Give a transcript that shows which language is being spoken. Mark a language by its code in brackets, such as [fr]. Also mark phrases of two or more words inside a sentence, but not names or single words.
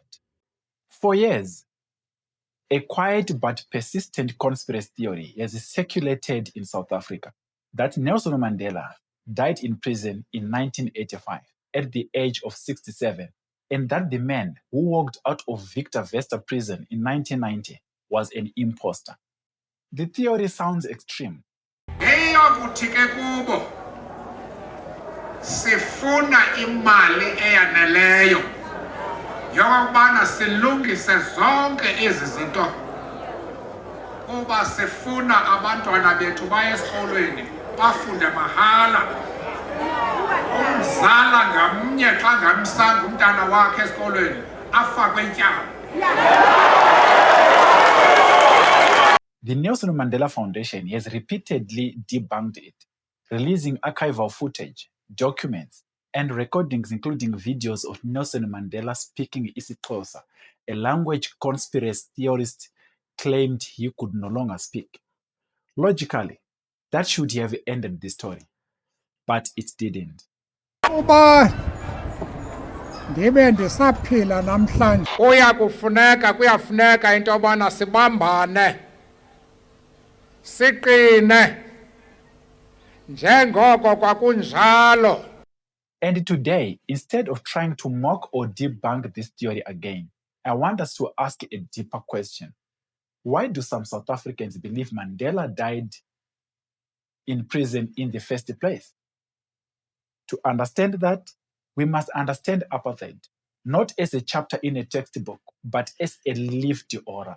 [en] For years, a quiet but persistent conspiracy theory has circulated in South Africa that Nelson Mandela died in prison in 1985 at the age of 67, and that the man who walked out of 𝒃𝒓𝒂𝒏𝒅 prison in 1990 was an imposter. The theory sounds extreme. [xh] Eyakuthi ke kubo sifuna imali eyaneleyo yokubana silungise zonke ezi zinto kuba sifuna abantwana bethu baye esikolweni bafunde mahala. Umzala ngamnye xa ngamsanga umntana wakhe esikolweni afakwe ityala. [en] The Nelson Mandela Foundation has repeatedly debunked it, releasing archival footage, documents, and recordings including videos of Nelson Mandela speaking isiXhosa, a language conspiracy theorists claimed he could no longer speak. Logically, that should have ended the story, but it didn't. [xh] Uba ndibe ndisaphila namhlanje kuyafuneka into yobana sibambane siqine njengoko kwakunjalo. [en] And today, instead of trying to mock or debunk this theory again, I want us to ask a deeper question. Why do some South Africans believe Mandela died in prison in the first place? To understand that, we must understand apartheid, not as a chapter in a textbook, but as a lived aura.